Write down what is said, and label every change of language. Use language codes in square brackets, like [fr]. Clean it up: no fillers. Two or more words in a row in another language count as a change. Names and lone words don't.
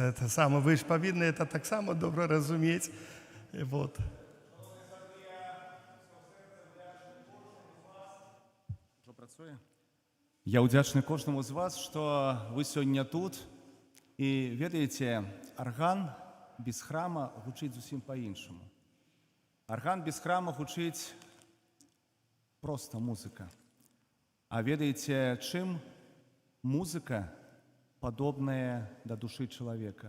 [ru] Это самое, вы же повинны это так само добро разуметь. Вот. [be] Я удячны кожнаму з вас, што вы сёння тут. І ведаеце, арган без храма гучыць зусім па-іншаму. Арган без храма гучыць проста музыка. А ведаеце, чым музыка падобная да душы чалавека?